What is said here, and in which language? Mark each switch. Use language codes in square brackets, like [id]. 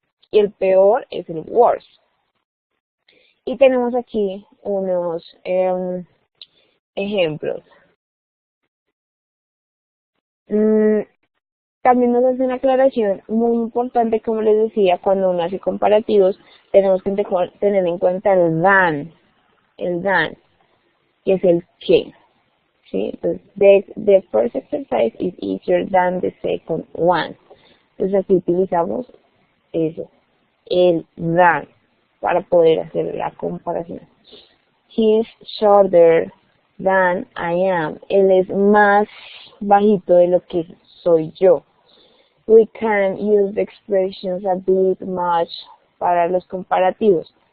[es] Y el peor es el worse. Y tenemos aquí unos ejemplos. También nos hace una aclaración muy importante, como les decía, cuando uno hace comparativos, tenemos que tener en cuenta el than, que es el que. ¿Sí? Entonces, [en] the first exercise is easier than the second one. [es] Entonces aquí utilizamos eso, el than, para poder hacer la comparación. [en] He is shorter than I am. [es] Él es más bajito de lo que soy yo. [en] We can use the expressions a bit much [es] para los comparativos.